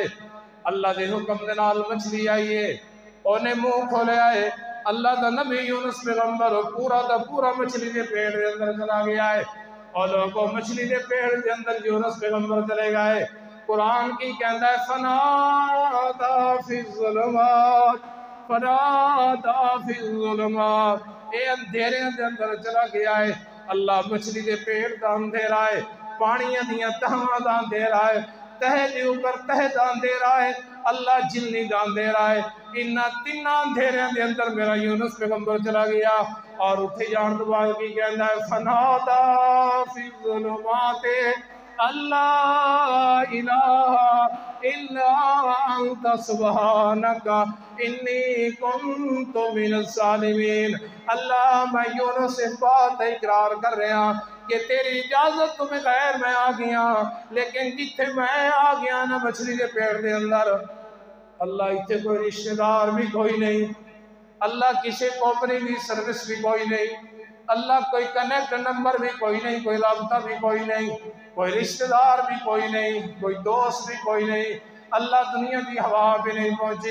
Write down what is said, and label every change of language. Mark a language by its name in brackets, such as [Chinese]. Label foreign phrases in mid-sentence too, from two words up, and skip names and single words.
[Punjabi] اللہ دے حکم دے نال مچھلی آئیے، انہیں منہ کھولے آئے، اللہ دا نبی یونس پیغمبر پورا دا پورا مچھلی دے پیٹ دے اندر چلا گیا ہے، اور لوگوں مچھلی دے پیٹ دے اندر یونس پیغمبر چلے گئے۔ قرآن کی کہندہ ہے [Arabic] فنادا فی الظلمات، فنادا فی الظلمات، [Punjabi] اے اندھیرے دے اندر چلا گیا ہے، اللہ مچھلی دے پیڑ دا اندھیرا ہے، پانیاں دیاں تہواں دا اندھیرا ہے، تہ دے اوپر تہ دا اندھیرا ہے، اللہ جلنی دا اندھیرا ہے۔ انہاں تیناں اندھیریاں دے اندر میرا یونس پیغمبر چلا گیا اور اتھے جان دو بعد کی کہندا ہے [Arabic] فنادا فی الظلمات اللہ الہ الا انت سبحانک انی کنت من الظالمین۔ [Punjabi] اللہ میں یونس اس بات اقرار کر رہا کہ تیری اجازت تو بغیر میں آ گیا، لیکن جتھے میں آ گیا نا مچھلی کے پیڑ دے اندر، اللہ اتھے کوئی رشتہ دار بھی کوئی نہیں، اللہ کسی کمپنی کی سروس بھی کوئی نہیں، اللہ کوئی [English] connect number [Punjabi] بھی کوئی نہیں، کوئی رابطہ بھی کوئی نہیں، کوئی رشتہ دار بھی کوئی نہیں، کوئی دوست بھی کوئی نہیں، اللہ دنیا کی ہوا بھی نہیں پہنچی۔